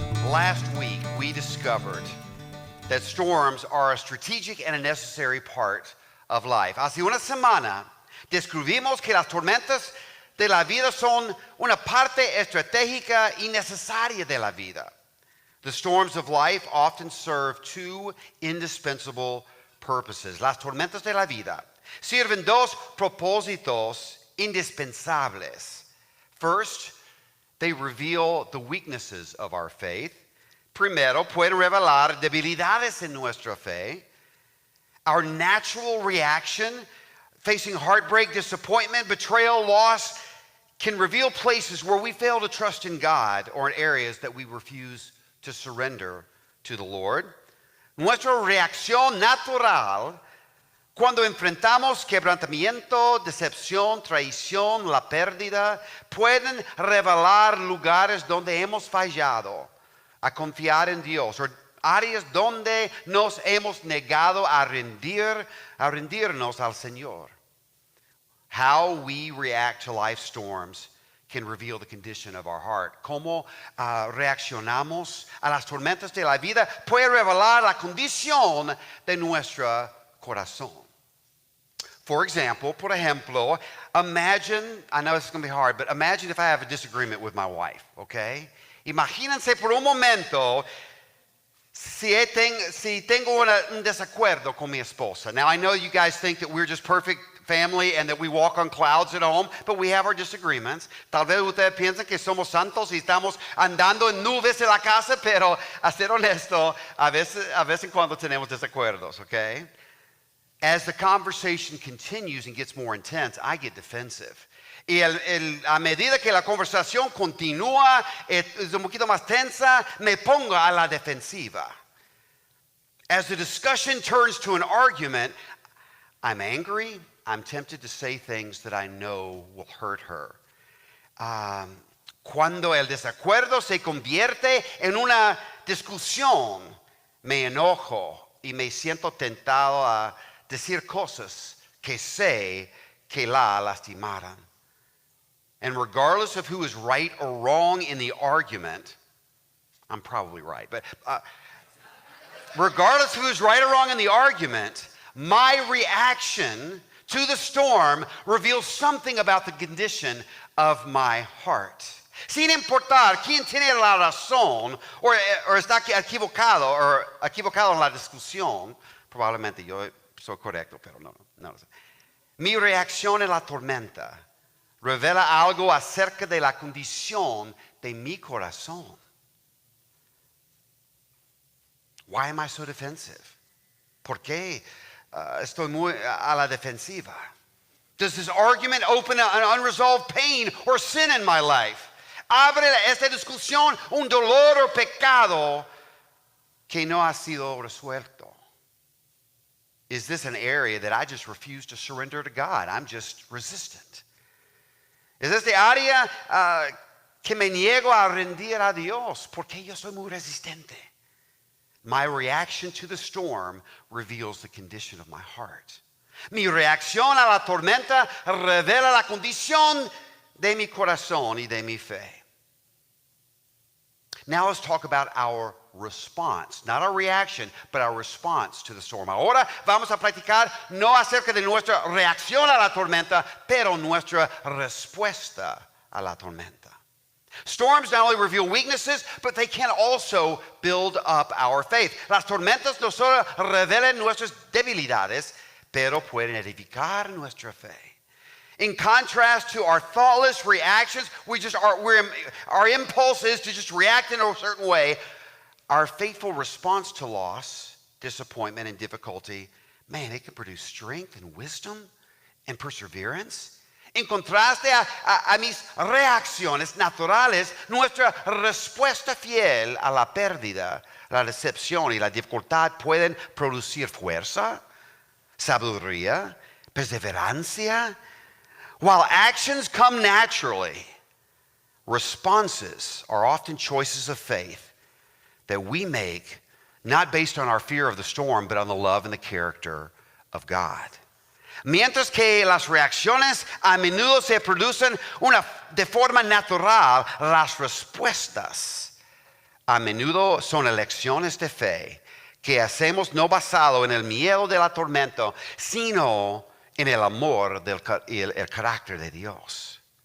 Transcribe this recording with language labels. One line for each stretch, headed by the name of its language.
English: Last week, we discovered that storms are a strategic and a necessary part of life.
Spanish: Hace una semana, descubrimos que las tormentas de la vida son una parte estratégica y necesaria de la vida.
English: The storms of life often serve two indispensable purposes.
Spanish: Las tormentas de la vida sirven dos propósitos indispensables.
English: First, they reveal the weaknesses of our faith.
Spanish: Primero, pueden revelar debilidades en nuestra fe.
English: Our natural reaction, facing heartbreak, disappointment, betrayal, loss, can reveal places where we fail to trust in God or in areas that we refuse to surrender to the Lord.
Spanish: Nuestra reacción natural cuando enfrentamos quebrantamiento, decepción, traición, la pérdida, pueden revelar lugares donde hemos fallado a confiar en Dios, o áreas donde nos hemos negado a rendirnos al Señor.
English: How we react to life storms can reveal the condition of our heart.
Spanish: Cómo reaccionamos a las tormentas de la vida puede revelar la condición de nuestro corazón.
English: For example,
Spanish: por ejemplo,
English: imagine, I know this is going to be hard, but imagine if I have a disagreement with my wife, okay?
Spanish: Imagínense por un momento si tengo un desacuerdo con mi esposa.
English: Now, I know you guys think that we're just perfect family and that we walk on clouds at home, but we have our disagreements.
Spanish: Tal vez ustedes piensan que somos santos y estamos andando en nubes en la casa, pero a ser honesto, a veces cuando tenemos desacuerdos, okay?
English: As the conversation continues and gets more intense, I get defensive.
Spanish: Y a medida que la conversación continúa, es un poquito más tensa, me pongo a la defensiva.
English: As the discussion turns to an argument, I'm angry. I'm tempted to say things that I know will hurt her.
Spanish: Cuando el desacuerdo se convierte en una discusión, me enojo y me siento tentado a decir cosas que sé que la lastimaran.
English: And regardless of who is right or wrong in the argument, I'm probably right, but regardless of who's right or wrong in the argument, my reaction to the storm reveals something about the condition of my heart.
Spanish: Sin importar quién tiene la razón o está equivocado en la discusión, probablemente yo soy correcto, pero no lo sé. Mi reacción en la tormenta revela algo acerca de la condición de mi corazón.
English: Why am I so defensive?
Spanish: ¿Por qué estoy muy a la defensiva?
English: Does this argument open an unresolved pain or sin in my life?
Spanish: ¿Abre esta discusión un dolor o pecado que no ha sido resuelto?
English: Is this an area that I just refuse to surrender to God? I'm just resistant.
Spanish: Es esta área que me niego a rendir a Dios porque yo soy muy resistente.
English: My reaction to the storm reveals the condition of my heart.
Spanish: Mi reacción a la tormenta revela la condición de mi corazón y de mi fe.
English: Now let's talk about our response, not our reaction, but our response to the storm.
Spanish: Ahora vamos a platicar no acerca de nuestra reacción a la tormenta, pero nuestra respuesta a la tormenta.
English: Storms not only reveal weaknesses, but they can also build up our faith.
Spanish: Las tormentas no solo revelan nuestras debilidades, pero pueden edificar nuestra fe.
English: In contrast to our thoughtless reactions, our impulse is to just react in a certain way. Our faithful response to loss, disappointment, and difficulty, man, it can produce strength and wisdom and perseverance.
Spanish: En contraste a mis reacciones naturales, nuestra respuesta fiel a la pérdida, la decepción y la dificultad pueden producir fuerza, sabiduría, perseverancia.
English: While actions come naturally, responses are often choices of faith that we make not based on our fear of the storm, but on the love and the character of God.
Spanish: Mientras que las reacciones a menudo se producen de forma natural, las respuestas a menudo son elecciones de fe que hacemos no basado en el miedo de la tormenta, sino en el amor y el carácter de Dios.